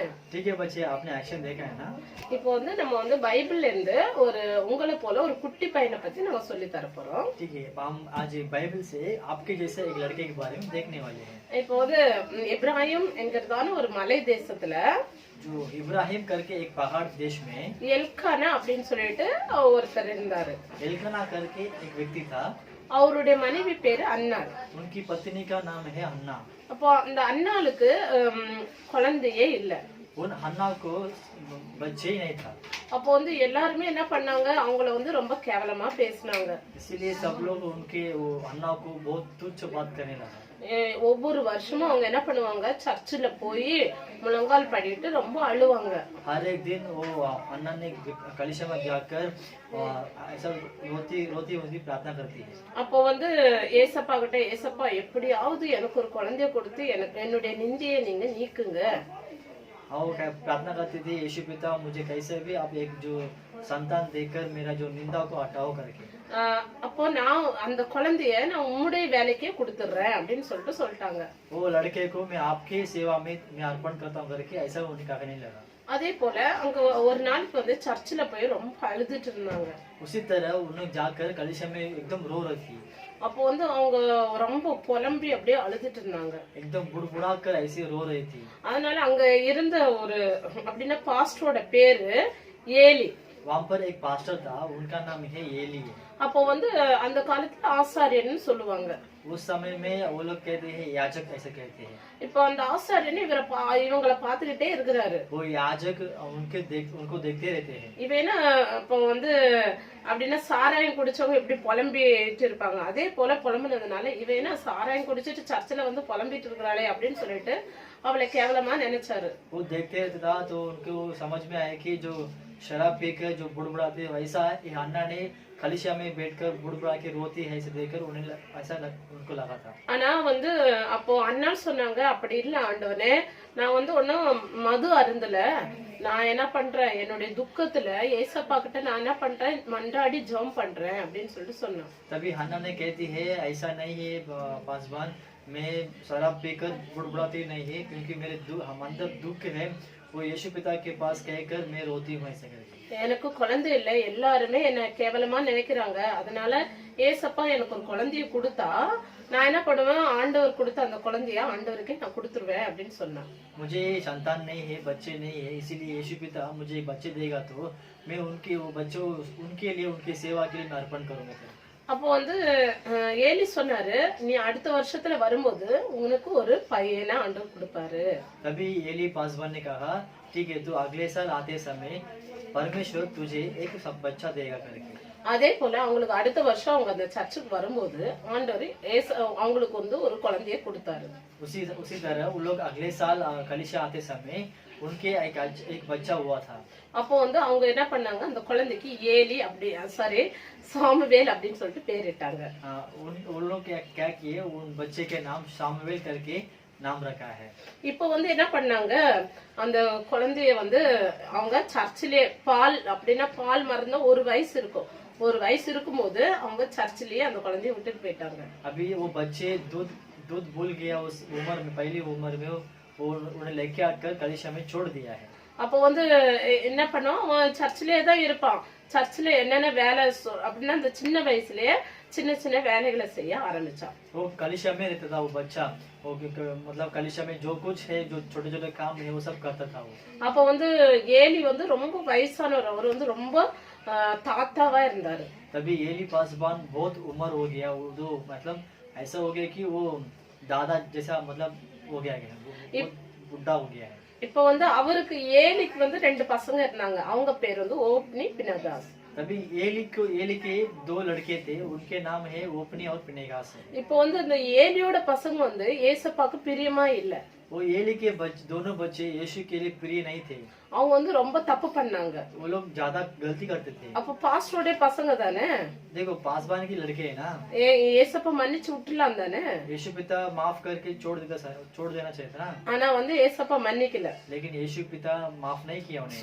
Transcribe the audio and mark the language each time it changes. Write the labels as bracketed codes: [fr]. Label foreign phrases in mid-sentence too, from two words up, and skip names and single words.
[hi] ठीक है बच्चे, आपने एक्शन देखा है ना? [ta] இப்போ வந்து நம்ம வந்து பைபிள்ல இருந்து ஒரு உங்களை போல ஒரு குட்டி பையனை பத்தி நம்ம சொல்லி தர போறோம். [hi] ठीक है, हम आज बाइबल से आपके जैसे एक लड़के के बारे में देखने वाले हैं. [ta] இப்போ வந்து எப்ராஹிம் என்கிறதான ஒரு மலை தேசத்துல [hi] जो इब्राहिम करके एक पहाड़ देश में [ta] எல்கானா அப்படின்னு சொல்லிட்டு ஒருத்தர் இருந்தாரு. [hi] एल्काना करके एक व्यक्ति था. [ta] அவருடைய மனைவி பேரு அன்னாள். [hi] उनकी पत्नी का नाम है अन्ना. [ta] அப்போ அந்த அன்னாளுக்கு குழந்தையே இல்ல. [hi] उन अन्ना को बच्चे ही नहीं था. [ta] அப்போ வந்து எல்லாருமே என்ன பண்ணாங்க, அவங்கள வந்து ரொம்ப கேவலமா பேசினாங்க. [hi] इसीलिए सब लोग उनके वो अन्ना को बहुत तुच्छ बात करने लगा. [ta] ஒவ்வொரு வருஷமும் அவங்க என்ன பண்ணுவாங்க, சர்ச்சில் போய் முழங்கால் படிட்டு ரொம்ப அழுவாங்க. [hi] हर एक दिन वो अन्ना ने कलीसिया में जाकर ऐसा रोती रोती रोती प्रार्थना करती है. [ta] அப்போ வந்து ஏசப்பா கிட்ட, ஏசப்பா எப்படியாவது எனக்கு ஒரு குழந்தைய கொடுத்து எனக்கு என்னுடைய நிந்தையை நீங்க நீக்குங்க. [hi] हाँ, वो प्रार्थना करती थी, यीशु पिता मुझे कैसे भी आप एक जो संतान देकर मेरा जो निंदा को हटाओ करके. [ta] அப்போ நான் அந்த குழந்தைய நான் உம்முடைய வேலைக்கே கொடுத்துடுறேன் அப்படின்னு சொல்லிட்டாங்க. [hi] वो लड़के को मैं आपकी सेवा में मैं अर्पण करता हूँ करके ऐसा उन्हें कहने लगा. [ta] அதே போல அங்க ஒரு நாளைக்கு வந்து சர்ச்சில் போய் ரொம்ப அழுதுட்டு இருந்தாங்க. [hi] उसी तरह उन्हें जाकर कलीसिया में एकदम रो रही थी. [ta] அப்போ வந்து அவங்க ரொம்ப புலம்பி அப்படியே அழுதுட்டு இருந்தாங்க. [hi] एकदम बुड़बुड़ा कर ऐसे रो रही थी. [ta] அதனால அங்க இருந்த ஒரு அப்படின்னா பாஸ்டரோட பேரு ஏலி. [hi] वहाँ पर एक पास्टर था, उनका नाम है एली. [ta] அப்போ வந்து அந்த காலத்துல ஆசாரியன்னு சொல்லுவாங்க. [hi] उस समय में वो लोग कहते हैं याजक, ऐसे कहते हैं. [ta] இப்போ அந்த ஆசாரியன் இவங்களை பாத்துக்கிட்டே இருக்கிறாரு. [hi] वो याजक उनको देखते रहते हैं. [ta] இவனா இப்போ வந்து அப்படின்னா சாராயம் குடிச்சவங்க எப்படி புலம்பிட்டு இருப்பாங்க, அதே போல புலம்புனதுனால இவனா சாராயம் குடிச்சிட்டு சர்ச்சில் வந்து புலம்பிட்டு இருக்கிறாளே அப்படின்னு சொல்லிட்டு அவளை கேவலமா நினைச்சாரு. [hi] वो देखते रहते था तो उनको समझ में आया कि जो शराब पीकर जो बुड़बुड़ाते वैसा है अन्ना ने कलीसिया में बैठकर बुड़बुड़ा के रोती है, ऐसे देखकर उन्हें ऐसा उनको लगा था. [ta] ஆனா வந்து அப்போ அண்ணா சொன்னாங்க, அப்படி இல்ல ஆண்டவனே, நான் வந்து ஒன்னும் மது அருந்தல, நான் என்ன பண்றேன், என்னுடைய துக்கத்துல ஏசப்பா கிட்ட நான் என்ன பண்றேன், மன்றாடி ஜெபம் பண்றேன் அப்படின்னு சொல்லிட்டு சொன்னான். [hi] तभी हन्ना ने कहती है ऐसा नहीं है पासवान, मैं शराब पीकर बुड़बुड़ाती नहीं है क्योंकि मेरे हम अंदर दुख है, वो यीशु पिता के पास कहकर मैं रोती हूँ ऐसे करके. [ta] எனக்கு குழந்தை இல்லை, எல்லாருமே என்ன கேவலமா நினைக்கிறாங்க, அதனால ஏசப்பா எனக்கு ஒரு குழந்தைய கொடுத்தா நான் என்ன பண்ணுவேன், ஆண்டவர் கொடுத்த அந்த குழந்தைய ஆண்டவருக்கே நான் கொடுத்துருவேன் அப்படின்னு சொன்னான். [hi] मुझे संतान नहीं है, बच्चे नहीं है, इसीलिए यीशु पिता मुझे बच्चे देगा तो मैं उनके वो बच्चों उनके लिए उनकी सेवा के लिए मैं अर्पण करूंगा. [ta] அப்போ வந்து ஏலி சொன்னாரு, நீ அடுத்த வருஷத்துல வரும்போது உனக்கு ஒரு பையனை ஆண்டவர் கொடுப்பாரு. [hi] तभी एली पासवान ने कहा ठीक है, तो अगले साल आते समय परमेश्वर तुझे एक सब बच्चा देगा करके. [ta] அதே போல அவங்களுக்கு அடுத்த வருஷம் அவங்க அந்த சர்ச்சுக்கு வரும்போது ஆண்டவர் அவங்களுக்கு வந்து ஒரு குழந்தைய கொடுத்தாரு. [hi] उसी तरह वो लोग अगले साल कलीसिया आते समय उनके एक बच्चा हुआ था. [ta] அப்போ வந்து அவங்க என்ன பண்ணாங்க, அந்த குழந்தைக்கு ஏலி அப்படி சாரி சாமுவேல் அப்படின்னு சொல்லிட்டு பேரிட்டாங்க. [hi] उन लोग क्या किए, उन बच्चे के नाम सामुएल करके नाम रखा है। [ta] இப்போ வந்து என்ன பண்ணாங்க, அந்த குழந்தைய வந்து அவங்க சர்ச்சிலே பால் அப்படின்னா பால் மறந்த ஒரு வயசு இருக்கும், ஒரு வயசு இருக்கும்போது அவங்க சர்ச்சிலேயே அந்த குழந்தைய விட்டுட்டு போயிட்டாங்க. [hi] अभी वो बच्चे दूध दूध भूल गया उस उम्र में, पहली उम्र में वो उन्हें लेके आकर कलीसिया में छोड़ दिया है। [ta] அப்போ வந்து என்ன பண்ணுவோம், அவன் சர்ச்சிலே தான் இருப்பான். சர்ச்சில் என்னென்ன வேலை அப்படின்னா அந்த சின்ன வயசுலயே சின்ன சின்ன வேலைகளை செய்ய ஆரம்பிச்சான். [hi] वो कलीसिया में रहता था वो बच्चा, वो मतलब कलीसिया में जो कुछ है, जो छोटे छोटे काम है वो सब करता था वो। [ta] அப்போ வந்து ஏலி வந்து ரொம்ப வயசானவர், அவர் வந்து ரொம்ப தாத்தாவா இருந்தாரு. [hi] तभी एली पासवान बहुत उम्र हो गया, वो जो मतलब ऐसा हो गया कि वो दादा जैसा मतलब हो गया है, वो बुढ़ा हो गया है। [ta] இப்போ வந்து அவருக்கு ஏலிக்கு வந்து 2 பசங்க இருந்தாங்க, அவங்க பேர் வந்து ஓப்னி பினகாஸ். [hi] तभी एली के 2 लड़के थे, उनके नाम है ओपनी और पिनेगास। [ta] இப்போ வந்து இந்த ஏலியோட பசங்க வந்து ஏசப்பாக்கு பிரியமா இல்ல. [hi] वो एली के दोनों बच्चे यीशु के लिए प्रिय नहीं थे, [ta] அவங்க வந்து ரொம்ப தப்பு பண்ணாங்க. [hi] वो लोग ज्यादा गलती करते थे। [ta] அப்ப பாஸ்டரோட பசங்க தானே, [hi] देखो पासवान के लड़के है ना, [ta] ஏசப்பா மன்னிச்சு விட்டுலாம் தானே, [hi] यीशु पिता माफ करके छोड़ देना चाहिए था ना, [ta] ஆனா வந்து ஏசப்பா மன்னிக்கல. [hi] लेकिन यीशु पिता माफ नहीं किया उन्हें।